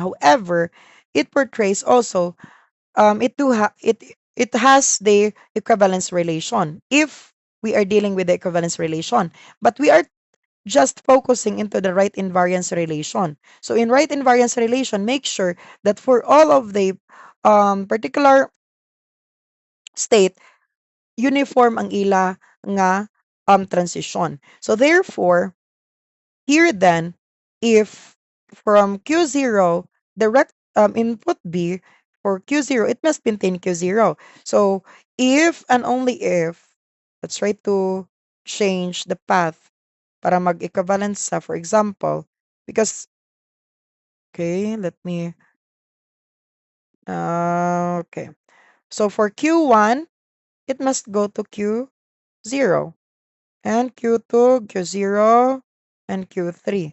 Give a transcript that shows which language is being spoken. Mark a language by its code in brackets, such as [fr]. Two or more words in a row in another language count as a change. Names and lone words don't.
[en] However, it portrays also it has the equivalence relation if we are dealing with the equivalence relation. But we are just focusing into the right invariance relation. So in right invariance relation, make sure that for all of the particular state, uniform [hil] ang ila nga [en] transition. So therefore, here then, if from Q0, the input B for Q0, it must contain Q0. So if and only if, let's try to change the path [hil] para mag-equivalence sa, [en] for example, because, okay, let me, okay. So for Q1, it must go to Q0. And Q2, Q0, and Q3.